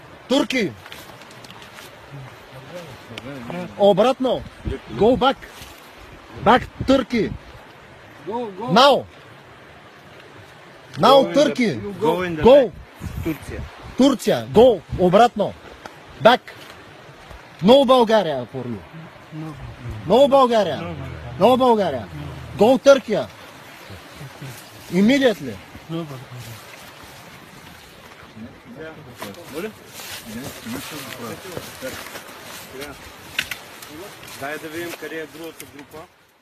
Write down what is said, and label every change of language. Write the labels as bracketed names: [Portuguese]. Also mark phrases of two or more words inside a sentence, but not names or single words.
[English] Turkey. Обратно. Go back. Back Turkey. Go. Now. Now Turkey. Go. [Bulgarian] Турция. Турция. Go. Обратно. [English] Back. No Bulgaria for you. No Bulgaria. No Bulgaria. Go Turkey. Immediately. [Bulgarian] Дай да видим къде е другата група.